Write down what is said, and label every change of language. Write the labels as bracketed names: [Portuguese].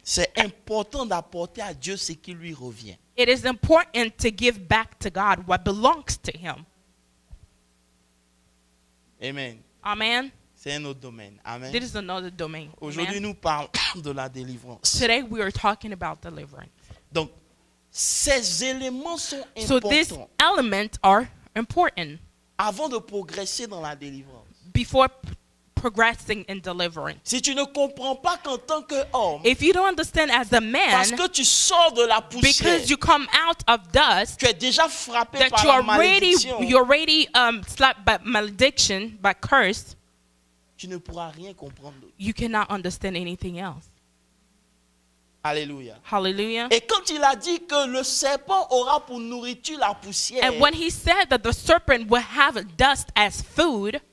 [French] c'est important d'apporter à Dieu ce qui lui revient. [English] it is important to give back to God what belongs to Him. [French] Amen. [English] Amen. [French] C'est un autre domaine. Amen. [English] This is another domain. [French] Aujourd'hui, [English] Amen. [French] nous parlons de la délivrance. [English] Today we are talking about deliverance. [French] Donc, ces éléments sont [English] So these [French] importants [English] elements are important [French] avant de progresser dans la délivrance. [English] before progressing in deliverance. [French] Si tu ne comprends pas qu'en tant qu'homme, [English] If you don't understand as a man, [French] parce que tu sors de la poussière, [English] because you come out of dust, [French] tu es déjà frappé [English] that [French] par [English] you [French] la [English] are [French] malédiction, [English] you're already slapped by malediction, by curse, [French] tu ne pourras rien comprendre. [English] you cannot understand anything else. [French] Alléluia. [English] Hallelujah. [French] Et quand il a dit que le serpent aura pour nourriture la poussière, [English] And when he said that the serpent will have dust as food,